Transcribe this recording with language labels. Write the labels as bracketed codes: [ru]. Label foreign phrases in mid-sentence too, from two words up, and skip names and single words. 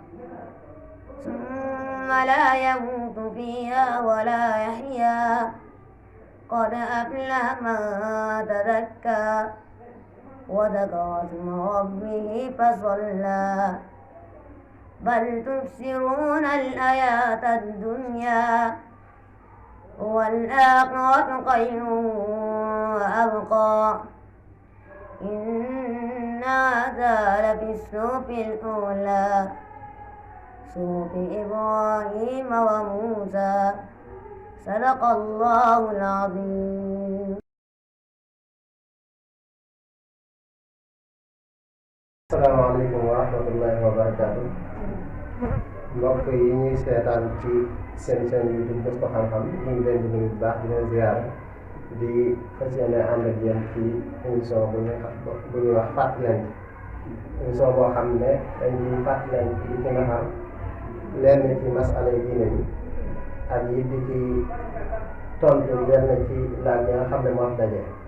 [ar] ثم لا يموت فيها ولا يحيا قد أفلح من تزكى وذكر اسم ربه فصلى بل تبصرون الحياة الدنيا والآخرة خير وأبقى إن هذا لفي الصحف الأولى صحف إبراهيم وموسى صدق الله العظيم. السلام عليكم ورحمة الله وبركاته. [wo] mbokk yi ñuy seetaan ci seen YouTube Gëstu Xam-Xam ñu ngi leen di nuyu bu baax di leen ziyaare di fas yéene ànd ak yéen ci émission bu ñuy wax fàttalante émission boo xam ne dañ ciy fàttalante di ci naxar lenn ci masala yi diine yi ak yi di ci tontu lenn ci laaj yi nga xam ne moo daje.